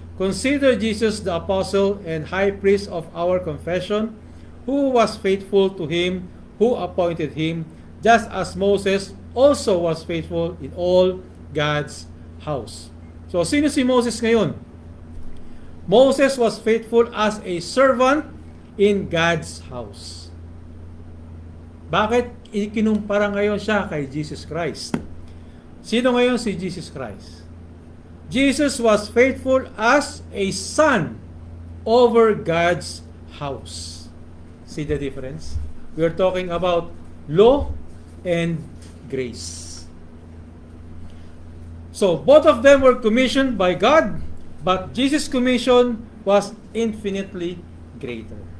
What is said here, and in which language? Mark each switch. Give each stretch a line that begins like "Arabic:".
English: Consider Jesus the apostle and high priest of our confession, who was faithful to Him who appointed him, just as Moses also was faithful in all God's house. So,
Filipino: sino si Moses ngayon?
English: Moses was faithful as a servant in God's house.
Filipino: Bakit ikinumpara ngayon siya kay Jesus Christ? Sino ngayon si Jesus Christ?
English: Jesus was faithful as a son over God's house. See the difference? We are talking about law and grace. So, both of them were commissioned by God, but Jesus' commission was infinitely greater.